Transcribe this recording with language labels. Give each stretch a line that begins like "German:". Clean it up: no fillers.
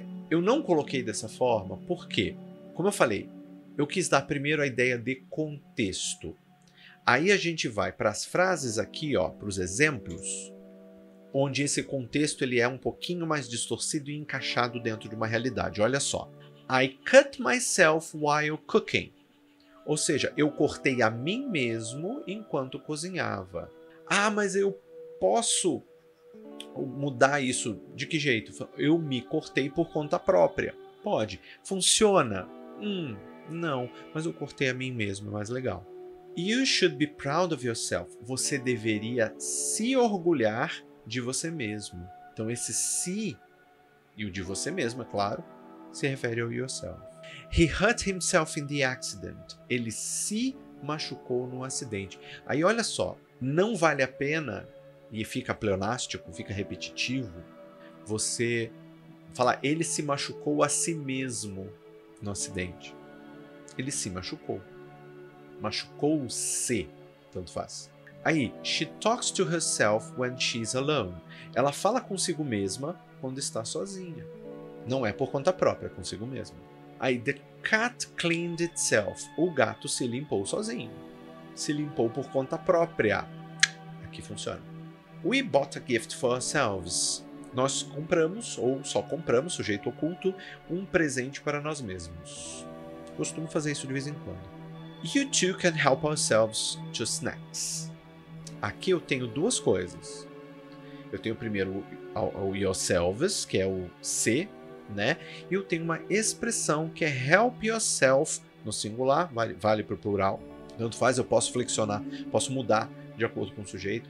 Portuguese: Eu não coloquei dessa forma, porque, como eu falei, eu quis dar primeiro a ideia de contexto. Aí a gente vai para as frases aqui, para os exemplos, onde esse contexto ele é um pouquinho mais distorcido e encaixado dentro de uma realidade. Olha só.
English: I cut myself while cooking.
Portuguese: Ou seja, eu cortei a mim mesmo enquanto cozinhava. Mas eu posso mudar isso de que jeito? Eu me cortei por conta própria. Pode. Funciona? Não, mas eu cortei a mim mesmo, é mais legal.
English: You should be proud of yourself.
Portuguese: Você deveria se orgulhar de você mesmo. Então esse se e o de você mesmo, é claro, se refere ao yourself.
English: He hurt himself in the accident.
Portuguese: Ele se machucou no acidente. Aí olha só, não vale a pena, e fica pleonástico, fica repetitivo, você falar ele se machucou a si mesmo no acidente. Ele se machucou. Machucou-se, tanto faz.
English: Aí, she talks to herself when she's alone.
Portuguese: Ela fala consigo mesma quando está sozinha. Não é por conta própria, é consigo mesma.
English: Aí, the cat cleaned itself.
Portuguese: O gato se limpou sozinho. Se limpou por conta própria. Aqui funciona.
English: We bought a gift for ourselves.
Portuguese: Nós compramos, ou só compramos, sujeito oculto, um presente para nós mesmos. Costumo fazer isso de vez em quando.
English: You two can help ourselves to snacks.
Portuguese: Aqui eu tenho duas coisas. Eu tenho primeiro o yourselves, que é o se, né? E eu tenho uma expressão que é help yourself, no singular, vale para o plural. Tanto faz, eu posso flexionar, posso mudar de acordo com o sujeito.